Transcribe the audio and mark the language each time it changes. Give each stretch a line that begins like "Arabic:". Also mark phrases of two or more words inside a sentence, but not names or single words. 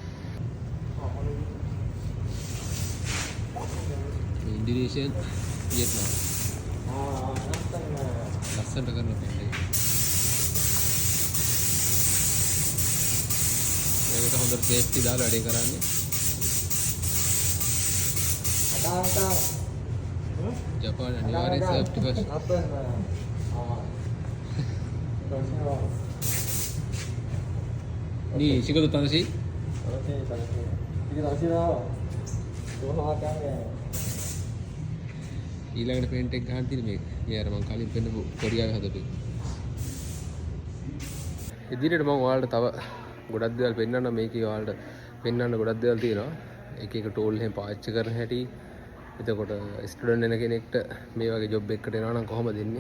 Sinhala: ඉන්දුනීසියන් වියට්නාම් ලස්සනට කරන පේන්ට් එක. මේකට හොඳට සේෆ්ටි දාලා වැඩේ කරන්නේ. ජපාන අනිවාර්යෙන්
English: safety first.
Japanese: 니仕事楽しい？楽しい。楽しいな。
Sinhala: ඊළඟට පේන්ට් එක ගහන්න තියෙන මේක. මේ අර මම කලින් පෙන්නපු කොරියාවේ හදපු එක. ඉදිරියට මම ඔයාලට තව ගොඩක් දේවල් පෙන්නන්න මේකේ ඔයාලට පෙන්නන්න ගොඩක් දේවල් තියෙනවා. එක එක ටූල් එහෙම පාවිච්චි කරන හැටි. එතකොට ස්ටුඩන්ට් වෙන කෙනෙක්ට මේ වගේ ජොබ් එකකට එනවා නම් කොහොමද දෙන්නේ?